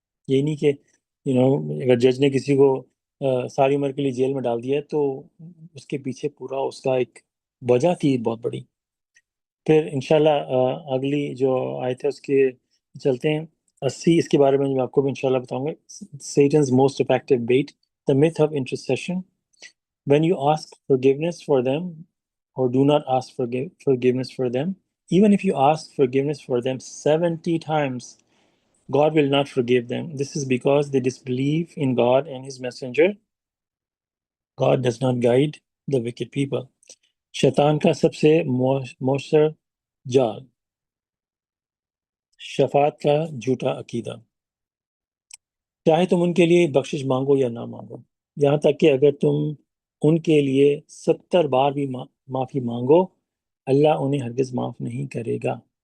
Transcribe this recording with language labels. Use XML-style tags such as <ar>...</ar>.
<ur>یہ نہیں کہ اگر جج نے کسی کو ساری عمر کے لیے جیل میں ڈال دیا ہے, تو اس کے پیچھے پورا اس کا ایک وجہ تھی بہت بڑی. پھر انشاءاللہ اگلی جو آیت ہے اس کے چلتے ہیں. 80 اس کے بارے میں میں آپ کو بھی انشاءاللہ بتاؤں گا.</ur> <en>Satan's most effective bait, the myth of intercession. When you ask forgiveness for them, or do not ask forgiveness for them, even if you ask forgiveness for them 70 times, God will not forgive them. This is because they disbelieve in God and His messenger. God does not guide the wicked people.</en> <ur>شیطان کا سب سے مؤثر جال, شفاعت کا جھوٹا عقیدہ. چاہے تم ان کے لیے بخشش مانگو یا نہ مانگو, یہاں تک کہ اگر تم ان کے لیے 70 بار بھی معافی مانگو, اللہ انہیں ہرگز معاف نہیں کرے گا.</ur>